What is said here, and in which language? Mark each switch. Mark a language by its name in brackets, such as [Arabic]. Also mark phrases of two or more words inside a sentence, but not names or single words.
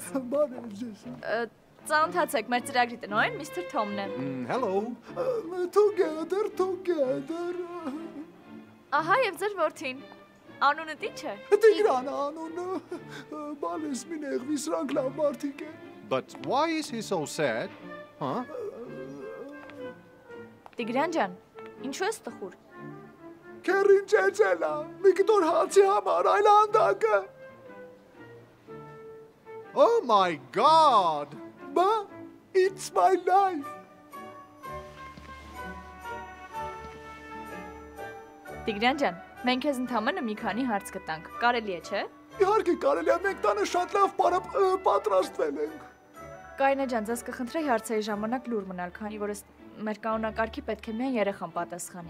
[Armenian] Բարև ձեզ։ Ծանոթացեք, մեր ծրագրի տնօրեն Միսթր Թոմն է։ [English] Hello։ Together։ [Armenian] Ահա եւ ձեր որդին։ Անունը ի՞նչ է։ Տիգրան անունը, բալես մի նեղվի սրանք լավ մարդիկ են։ [English] But why is he so sad? Huh? [Armenian] Տիգրան ջան, ինչու ես տխուր։ Քերին ճեճելա, մի կտոր հացի համար այլ անդակը։ [English] Oh my God! Բա, it's my life։ [Armenian] Տիգրան ջան, մենք քեզ ընդամենը մի քանի հարց կտանք։ Կարելի է, չէ՞։ Իհարկե կարելի է, մենք տանը շատ լավ պատրաստվել ենք։ Կարինե ջան, ձեզ կխնդրեի հարցերի ժամանակ լուր մնալ, քանի որ մեր կանոնակարգի պետք է միայն երեխան պատասխանի։